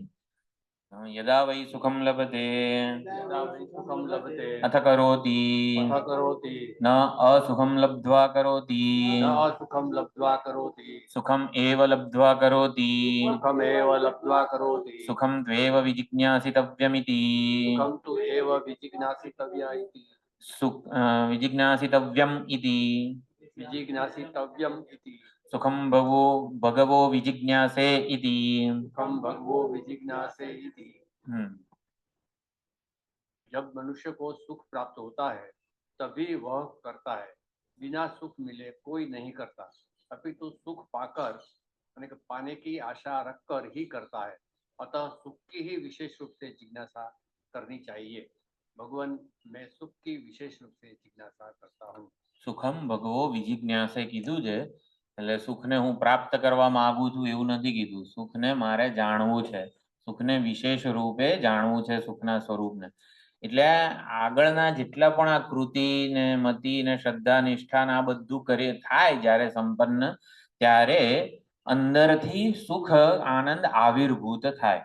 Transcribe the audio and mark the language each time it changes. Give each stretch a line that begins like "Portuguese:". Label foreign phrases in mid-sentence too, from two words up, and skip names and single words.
Sanskrit: યદા વૈ સુખમ લભતે અથ કરોતિ ન અસુખમ લબ્ધ્વા કરોતિ સુખમ એવ લબ્ધ્વા કરોતિ સુખમ ત્વેવ વિજિજ્ઞાસિતવ્યમિતિ વિજિજ્ઞાસિતવ્યમ ઇતિ सुखम भगवो विजिज्ञासे इति
Hindi: जब मनुष्य को सुख प्राप्त होता है तभी वह करता है, बिना सुख मिले कोई नहीं करता, अपितु सुख पाकर पाने की आशा रखकर ही करता है। अतः सुख की ही विशेष रूप से जिज्ञासा करनी चाहिए। भगवान, मैं सुख की विशेष रूप से जिज्ञासा करता हूँ।
Sanskrit: सुखम भगवो विजिज्ञासे
Gujarati: કીધું છે, એટલે સુખને હું પ્રાપ્ત કરવા માંગુ છું એવું નથી કીધું. સુખને મારે જાણવું છે, સુખને વિશેષ રૂપે જાણવું છે, સુખના સ્વરૂપને. એટલે આગળના જેટલા પણ આ કૃતિ ને મતિ ને શ્રદ્ધા નિષ્ઠા ને આ બધું કરી થાય જ્યારે સંપન્ન, ત્યારે અંદરથી સુખ આનંદ આવિર્ભૂત થાય.